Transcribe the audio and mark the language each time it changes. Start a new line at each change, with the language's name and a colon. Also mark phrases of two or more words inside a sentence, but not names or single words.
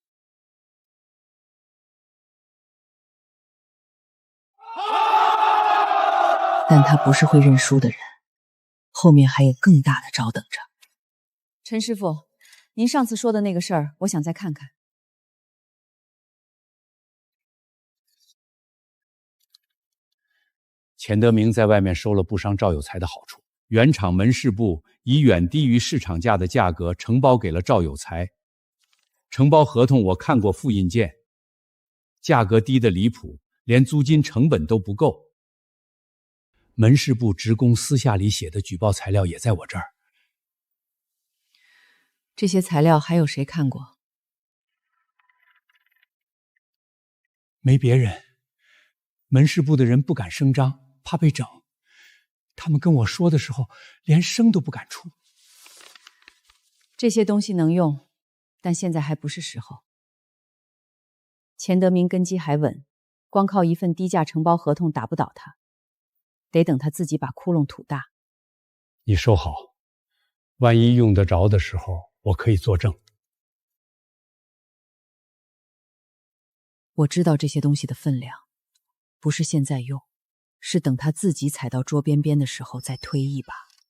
Chinese: 但他不是会認輸的人，後面還有更大的招等着。陳師傅，您上次說的那個事兒，我想再看看。钱德明在外面收了不伤赵有才的好處，原厂门市部以遠低於市場價的價格承包給了趙有才。承包合同我看過複印件，價格低得離譜，連租金成本都不夠。門市部職工私下裡寫的舉報材料也在我這兒。這些材料還有誰看過？沒別人，門市部的人不敢聲張，怕被整。他們跟我說的時候，連聲都不敢出。這些東西能用，但現在還不是時候。錢德明根基還穩，光靠一份低價承包合同打不倒他，得等他自己把窟窿吐大。你收好，萬一用得着的時候，我可以作證。我知道這些東西的分量，不是現在用，是等他自己踩到桌邊邊的時候再推一把。